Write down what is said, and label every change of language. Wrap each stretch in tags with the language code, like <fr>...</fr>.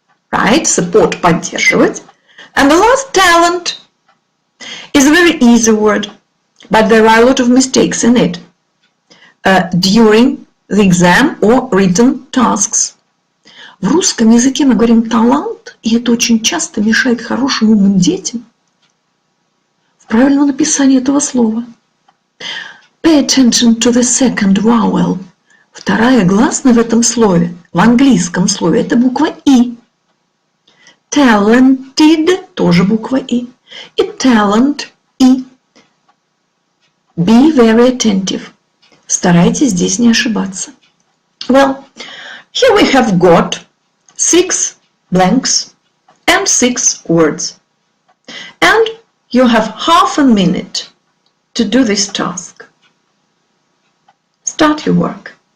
<en>Right, support,</en> <ru>поддерживать.</ru> <en>And the last, talent, is a very easy word, but there are a lot of mistakes in it. During the exam or written tasks.</en> <ru>В русском языке мы говорим талант, и это очень часто мешает хорошим умным детям в правильном написании этого слова.</ru> <en>Pay attention to the second vowel.</en> <ru>Вторая гласная в этом слове, в английском слове, это буква И.</ru> <en>Talented</en> <ru>тоже буква И.</ru> <en>И talent И. Be very attentive.</en> <ru>Старайтесь здесь не ошибаться.</ru> <en>Well, here we have got 6 blanks and 6 words. And you have half a minute to do this task. Start your work.</en>